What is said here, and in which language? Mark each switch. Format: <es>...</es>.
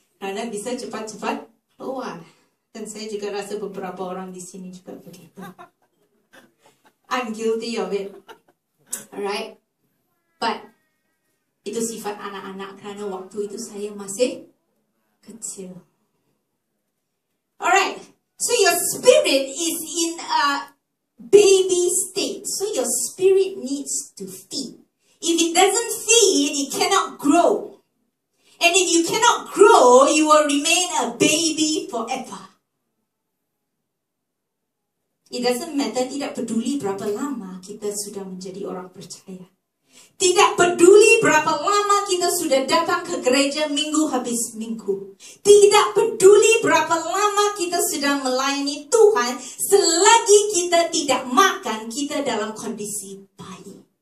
<id>Karena bisa cepat-cepat keluar. Dan saya juga rasa beberapa orang di sini juga begitu.</id> <en>I'm guilty of it. Alright? But</en> <id>itu sifat anak-anak karena waktu itu saya masih kecil.</id> <en>Alright. So your spirit is in a baby state. So your spirit needs to feed. If it doesn't feed, it cannot grow. And if you cannot grow, you will remain a baby forever. It doesn't matter,</en> <id>tidak peduli berapa lama kita sudah menjadi orang percaya. Tidak peduli berapa lama kita sudah datang ke gereja minggu habis minggu. Tidak peduli berapa lama kita sudah melayani Tuhan, selagi kita tidak makan, kita dalam kondisi bayi.</id>